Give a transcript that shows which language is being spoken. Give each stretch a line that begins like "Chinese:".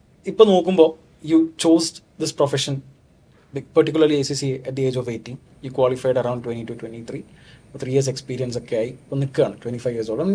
Malayalam: ഇപ്പൊ നോക്കുമ്പോൾ
English: You chose this profession, particularly ACC at the age of 18. You qualified around 20 to 23. 3 years experience
Malayalam: ഒക്കെ ആയി ഇപ്പോൾ നിൽക്കുകയാണ്, 25 years old.